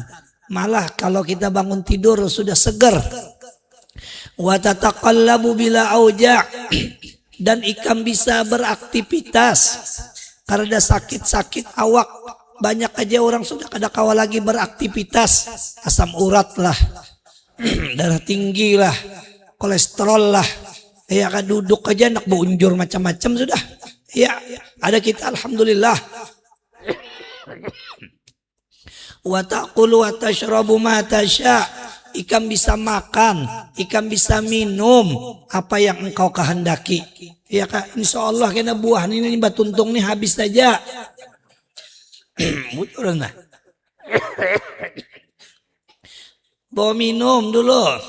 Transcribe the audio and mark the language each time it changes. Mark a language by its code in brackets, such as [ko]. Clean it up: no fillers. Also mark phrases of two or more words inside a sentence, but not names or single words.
[bjn] Malah kalau kita bangun tidur sudah segar. [ar] Wa tataqallabu bila auja', [bjn] dan ikam bisa beraktivitas karena sakit-sakit awak. Banyak aja orang sudah kada kawa lagi beraktivitas, asam urat lah, darah tinggi lah, kolesterol lah, ya kan duduk aja nak beunjur macam-macam sudah. Ya, ada kita alhamdulillah. [ar] Wa taqulu wa tashrabu ma tasya, [bjn] ikam bisa makan, ikam bisa minum apa yang engkau kehendaki. Ya kan, insyaallah kena buah ini batuntung nih habis saja. Betul nah. Bawa minum dulu.